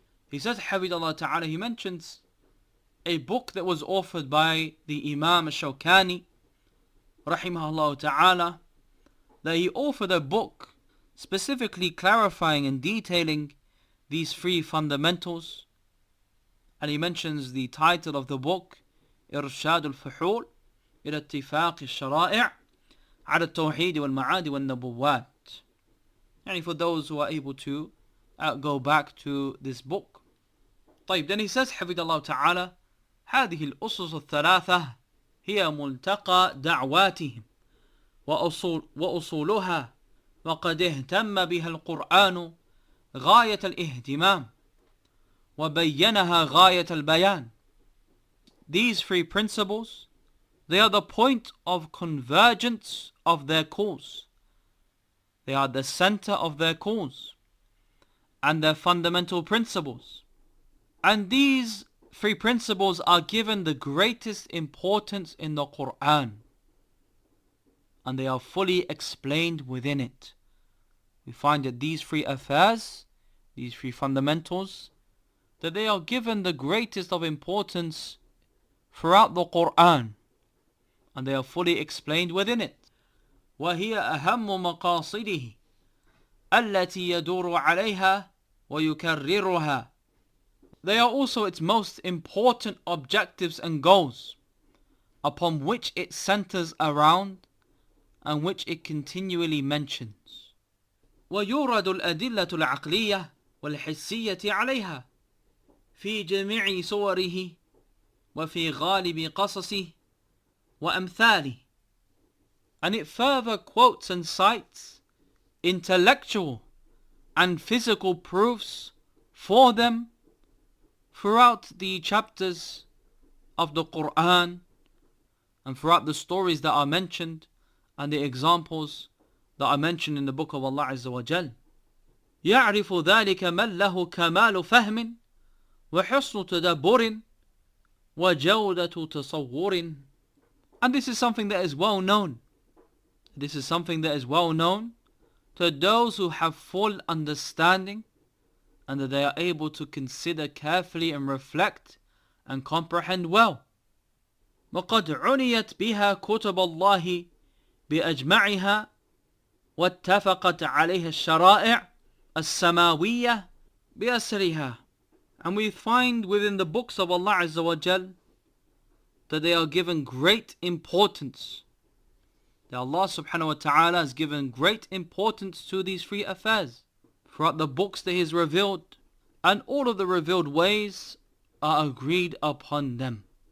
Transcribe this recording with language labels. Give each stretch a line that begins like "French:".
English: He says, Hafidallah Ta'ala, he mentions a book that was authored by the Imam al-Shawkani, rahimahullah ta'ala, that he authored a book specifically clarifying and detailing these three fundamentals. And he mentions the title of the book, إرشاد الفحول إلى اتفاق الشرائع على التوحيد والمعاد والنبوات. And for those who are able to go back to this book.
Arabic: طيب,
English: then he says,
Arabic: حفظ الله تعالى, هذه الأسس الثلاثة هي ملتقى دعواتهم وأصولها وقد اهتم بها القرآن غاية الاهتمام وبينها غاية البيان.
English: These three principles, they are the point of convergence of their cause. They are the center of their cause and their fundamental principles. And these three principles are given the greatest importance in the Quran, and they are fully explained within it. We find that these three affairs, these three fundamentals, that they are given the greatest of importance throughout the Quran, and they are fully explained within it.
Arabic: وهي أهم مقاصده التي يدور عليها ويكررها.
English: They are also its most important objectives and goals, upon which it centers around and which it continually mentions.
Arabic: ويورد الأدلة العقلية والحسية عليها في جميع صوره وفي غالب قصصه وأمثاله.
English: And it further quotes and cites intellectual and physical proofs for them throughout the chapters of the Quran and throughout the stories that are mentioned and the examples that are mentioned in the book of Allah Azza wa Jal.
Arabic: يعرف ذلك من له كمال فهم وحسن تدبر وجودة تصور.
English: And this is something that is well known. This is something that is well known to those who have full understanding and that they are able to consider carefully and reflect and comprehend well.
Arabic: وقد عنيت بها كتب الله بأجمعها واتفقت عليها الشرائع السماوية بأسرها.
English: And we find within the books of Allah Azza wa Jal that they are given great importance. That Allah subhanahu wa ta'ala has given great importance to these three affairs throughout the books that He has revealed, and all of the revealed ways are agreed upon them.